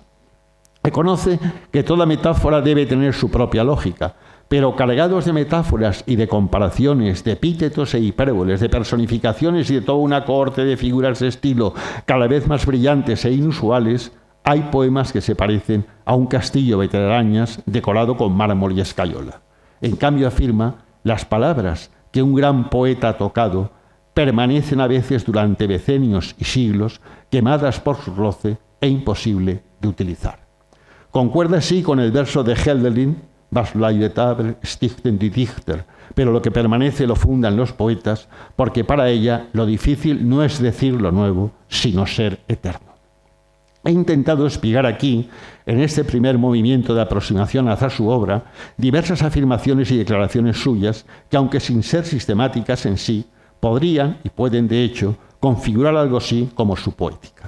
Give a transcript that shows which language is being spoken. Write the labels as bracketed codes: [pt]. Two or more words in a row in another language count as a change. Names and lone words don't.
[es] Reconoce que toda metáfora debe tener su propia lógica, pero cargados de metáforas y de comparaciones, de epítetos e hipérboles, de personificaciones y de toda una cohorte de figuras de estilo cada vez más brillantes e inusuales, hay poemas que se parecen a un castillo de telarañas decorado con mármol y escayola. En cambio, afirma, las palabras que un gran poeta ha tocado permanecen a veces durante decenios y siglos quemadas por su roce e imposible de utilizar. Concuerda así con el verso de Hölderlin, [de] Was bleibt aber, stichten die Dichter, [es] pero lo que permanece lo fundan los poetas, porque para ella lo difícil no es decir lo nuevo, sino ser eterno. He intentado espigar aquí, en este primer movimiento de aproximación hacia su obra, diversas afirmaciones y declaraciones suyas que, aunque sin ser sistemáticas en sí, podrían y pueden de hecho configurar algo así como su poética.